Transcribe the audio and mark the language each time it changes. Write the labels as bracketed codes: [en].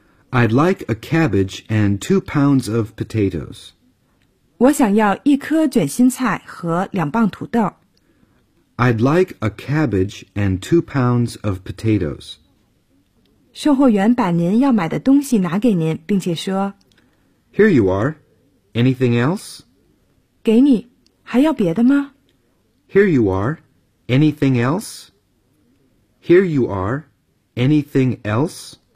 [en] I'd like a cabbage and 2 pounds of potatoes。 [zh] 我想要一颗卷心菜和2磅土豆。 [en] I'd like a cabbage and 2 pounds of potatoes。 [zh] 售货员把您要买的东西拿给您，并且说 [en] Here you are. Anything else? [zh] 给你，还要别的吗？ [en] Here you are. Anything else? Here you are. Anything else?